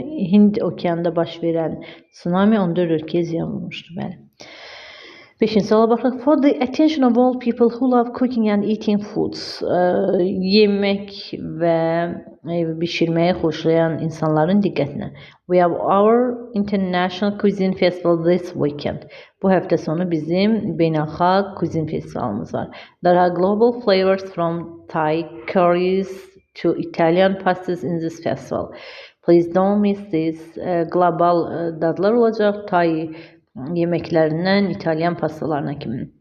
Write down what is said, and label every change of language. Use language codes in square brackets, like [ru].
[az] Hind okeanında baş verən tsunami 14 ölkəyə ziyan vurmuşdu. Bəli. 5-ci suala baxaq. [en] For the attention of all people who love cooking and eating foods. [az] Yemək və bişirməyi xoşlayan insanların diqqətinə. [en] We have our International Cuisine Festival this weekend. [az] Bu həftə sonu bizim beynəlxalq kuzin festivalımız var. [en] There are global flavors from Thai curries to Italian pastas in this festival. Please don't miss this. [az] Global dadlar olacaq. Thai yeməklərindən İtalyan pastalarına kimi.